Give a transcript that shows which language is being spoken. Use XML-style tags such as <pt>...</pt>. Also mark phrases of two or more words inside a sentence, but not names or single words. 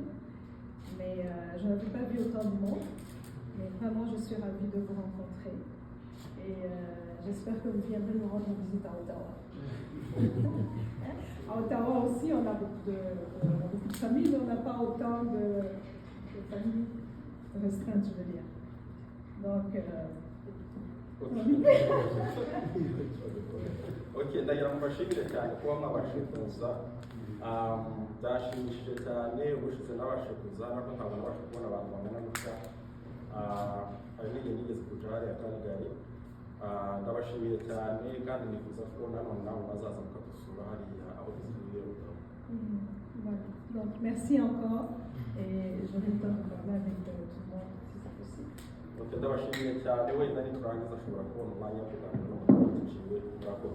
<fr>Mais je n'avais pas vu autant de monde, mais vraiment, je suis ravie de vous rencontrer. Et j'espère que vous viendrez nous rendre visite à Ottawa. À Ottawa aussi, on a beaucoup de familles, mais on n'a pas autant de familles restreintes, je veux dire. Donc,</fr> <rw>Ok, ndagira ngo mbashimire cyane kuba mwabashije kuza. Byashimishije cyane, ubushize nabashije kuza, nabwo ntabwo nabasha kubona abantu bangana gutya. Hari n'igihe nigeze kuja hariya Calgary. Ndabashimiye cyane kandi nifuza ko nanone nawe bazaza mukadusura hariya aho dusubiye Ottawa.</rw> <fr>Voilà. Donc, merci encore et je vais parler avec tout le monde si c'est possible.</fr> <rw>Ok, ndabashimiye cyane, wenda niturangiza ashobora kubona umwanya wo kuganira n'umuntu waciwe.</rw>